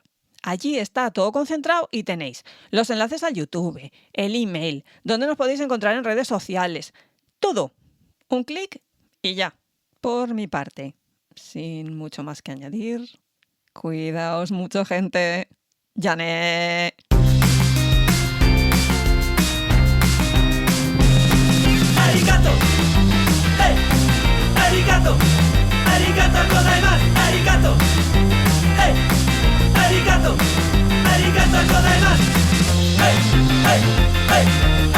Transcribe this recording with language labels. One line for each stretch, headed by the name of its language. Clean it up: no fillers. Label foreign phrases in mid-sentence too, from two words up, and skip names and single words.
Spanish: Allí está todo concentrado y tenéis los enlaces al YouTube, el email, donde nos podéis encontrar en redes sociales. Todo. Un clic y ya. Por mi parte, sin mucho más que añadir, cuidaos mucho, gente. ¡Yané!
Japanese: ありがとう、hey、ありがとう、ありがとうございます、ありがとう、hey、ありがとう、ありがとうございます、hey、hey、hey.